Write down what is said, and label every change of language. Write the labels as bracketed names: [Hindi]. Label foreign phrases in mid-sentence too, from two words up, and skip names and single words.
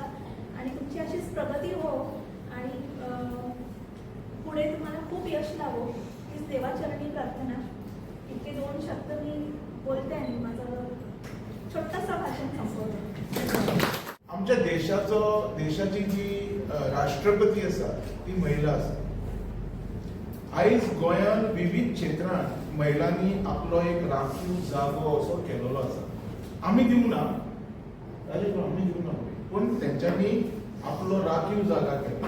[Marathi] आणि तुमची अशीच प्रगती हो आणि पुढे तुम्हाला खूप यश लावो हीच देवाचरणी प्रार्थना. इतके 2 शब्द मी बोलते आणि माझं छोटंसं भाषण संपवते. [Konkani] आमच्या देशाची जी राष्ट्रपती आसा ती महिला आसा. आयज गोंयान विविध क्षेत्रांत महिलांनी आपलो एक राखीव जागो असो केलेलो आसा. आमी दिवना आमी दिवना पूण तेंच्यांनी आपलो राखीव जागा केला.